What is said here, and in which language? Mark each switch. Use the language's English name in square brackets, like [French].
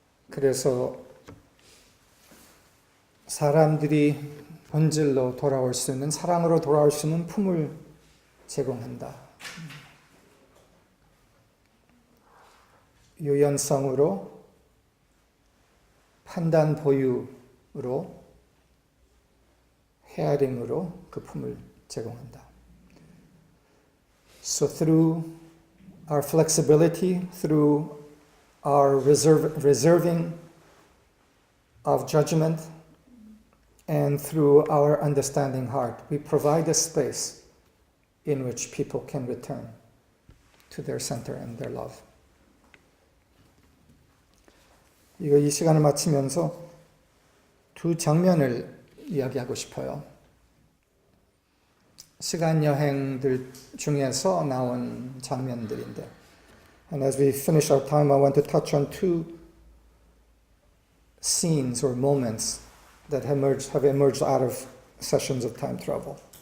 [Korean] 그래서 사람들이 본질로 돌아올 수 있는, 사랑으로 돌아올 수 있는 품을 제공한다. 유연성으로, 판단 보유로, 헤아림으로 그 품을 제공한다. [English] So through our flexibility, through our reserving of judgment, and through our understanding heart, we provide a space in which people can return to their center and their love. [Korean] 이 시간을 마치면서 두 장면을 이야기하고 싶어요. 시간 여행들 중에서 나온 장면들인데, [English] and as we finish our time, I want to touch on two scenes or moments that have emerged out of sessions of time travel.